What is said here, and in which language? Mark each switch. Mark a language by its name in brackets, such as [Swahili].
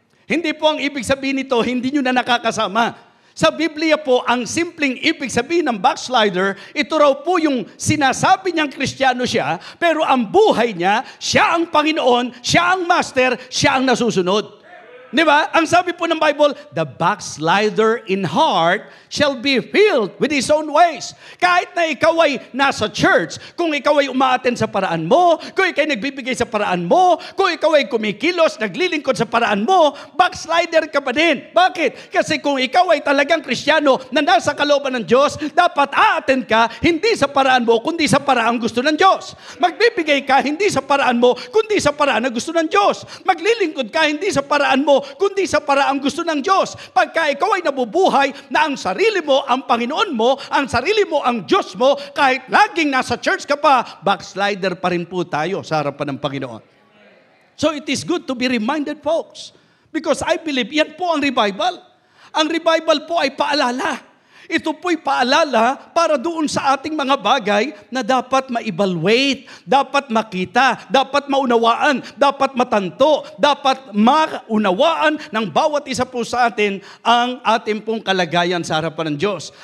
[Filipino] Hindi po ang ibig sabihin nito, hindi nyo na nakakasama. Sa Biblia po, ang simpleng ibig sabihin ng backslider, ito raw po yung sinasabi niyang Kristiyano siya, pero ang buhay niya, siya ang Panginoon, siya ang Master, siya ang nasusunod. Di ba? Ang sabi po ng [English] Bible, the backslider in heart shall be filled with his own ways. [Filipino] Kahit na ikaw ay nasa church, kung ikaw ay umaattend sa paraan mo, kung ikaw ay nagbibigay sa paraan mo, kung ikaw ay kumikilos, naglilingkod sa paraan mo, backslider ka pa din. Bakit? Kasi kung ikaw ay talagang Kristiyano na nasa kalooban ng Diyos, dapat a-attend ka hindi sa paraan mo, kundi sa paraan gusto ng Diyos. Magbibigay ka hindi sa paraan mo, kundi sa paraan na gusto ng Diyos. Maglilingkod ka hindi sa paraan mo, kundi sa paraang gusto ng Diyos. Pagka ikaw ay nabubuhay na ang sarili mo, ang Panginoon mo, ang sarili mo, ang Diyos mo, kahit laging nasa church ka pa, backslider pa rin po tayo sa harapan ng Panginoon. [English] So it is good to be reminded, folks. Because I believe, [Filipino] yan po ang [English] revival. [Filipino] Ang revival po ay paalala. Ito po'y paalala para doon sa ating mga bagay na dapat ma-evaluate, dapat makita, dapat maunawaan, dapat matanto, dapat maunawaan ng bawat isa po sa atin ang ating pong kalagayan sa harapan ng Diyos.